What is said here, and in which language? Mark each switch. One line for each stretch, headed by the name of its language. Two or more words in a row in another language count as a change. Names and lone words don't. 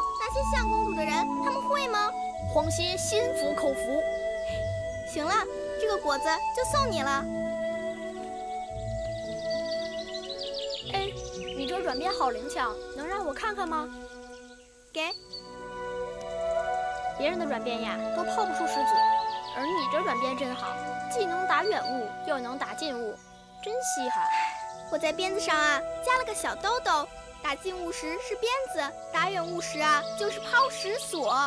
Chinese: 那些像公主的人，他們会吗？黄歇心服口服。行了，这個果子就送你了。哎，你这轉變好靈巧，能讓我看看嗎？給。別人的轉變呀，都拋不出石子，而你這轉變真好，既能打遠物，又能打近物，真稀罕。我在鞭子上啊加了個小兜兜，打近物時是鞭子，打遠物時啊就是拋石索。